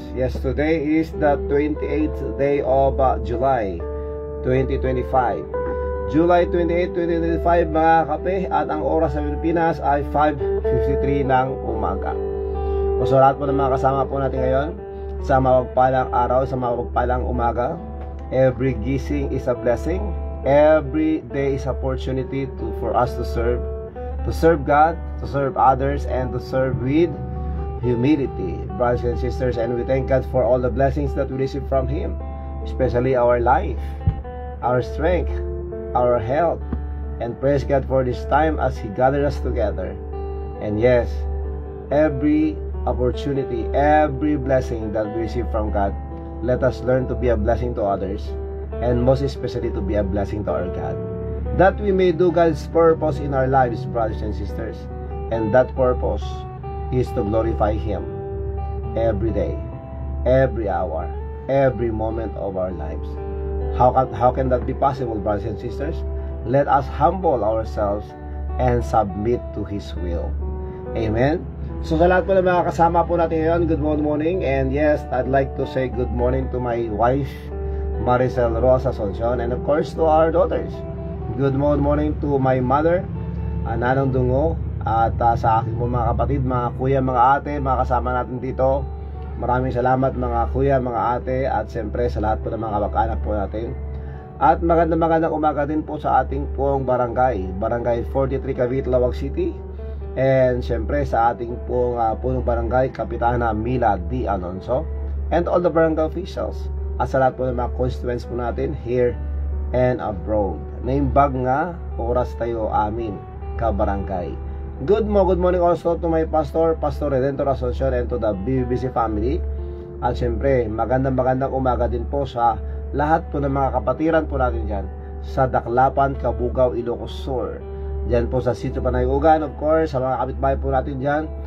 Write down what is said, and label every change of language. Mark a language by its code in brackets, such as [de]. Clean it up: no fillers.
[en] Yes, today is the 28th day of July 2025. [tl] July 28, 2025 mga kape. At ang oras sa Pilipinas ay 5:53 ng umaga. O sa lahat po ng mga kasama po natin ngayon, sa mapagpalang araw, sa mapagpalang umaga, [en] every gising is a blessing. Every day is opportunity for us to serve God, to serve others, and to serve with humility, brothers and sisters. And we thank God for all the blessings that we receive from Him, especially our life, our strength, our health, and praise God for this time as He gathered us together. And yes, every opportunity, every blessing that we receive from God, let us learn to be a blessing to others, and most especially to be a blessing to our God, that we may do God's purpose in our lives, brothers and sisters. And that purpose is to glorify Him every day, every hour, every moment of our lives. How can that be possible, brothers and sisters? Let us humble ourselves and submit to His will. Amen. [tl] So sa lahat po ng mga kasama po natin ngayon, [en] good morning. And yes, I'd like to say good morning to my wife, Maricel Rosa Asuncion, and of course to our daughters. Good morning to my mother, [tl] Nanong Dungo, at sa aking po mga kapatid, mga kuya, mga ate, mga kasama natin dito. Maraming salamat mga kuya, mga ate, at siyempre sa lahat po ng mga kamag-anak po natin. At magandang umaga din po sa ating pong barangay 43 Cavite, Lawag City. And siyempre sa ating pong punong barangay, Kapitana Mila D. Alonso, [en] and all the barangay officials, [tl] at sa lahat po ng mga constituents po natin [en] here and abroad. [ilo] Naimbag nga, oras tayo amin, kabarangay. [en] Good morning also to my pastor, Pastor Redentor Asuncion, and to the BBC family. [tl] At siyempre, magandang umaga din po sa lahat po ng mga kapatiran po natin dyan sa Daklapan, Cabugao, Ilocos Sur. Diyan po sa Sitio Panayugan, of course, sa mga kapitbahay po natin dyan.